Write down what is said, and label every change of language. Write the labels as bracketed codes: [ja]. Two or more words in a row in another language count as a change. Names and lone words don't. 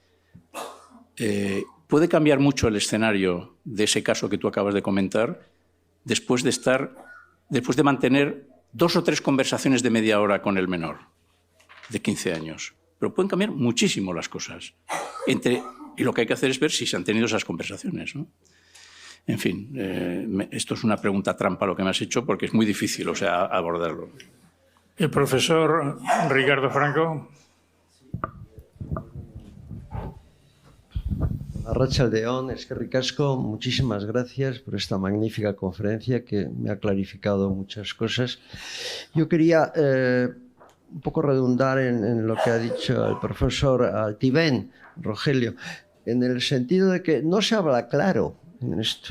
[es] Puede cambiar mucho el escenario de ese caso que tú acabas de comentar después de mantener 2 o 3 conversaciones de media hora con el menor de 15 años. Pero pueden cambiar muchísimo las cosas. Y lo que hay que hacer es ver si se han tenido esas conversaciones, ¿no? En fin, esto es una pregunta trampa lo que me has hecho porque es muy difícil, o sea, abordarlo. El profesor Ricardo Franco. [eu] Arratsaldeon, eskerrik asko, [es] muchísimas gracias por esta magnífica conferencia que me ha clarificado muchas cosas. Yo quería un poco redundar en lo que ha dicho el profesor Altibén, Rogelio, en el sentido de que no se habla claro en esto.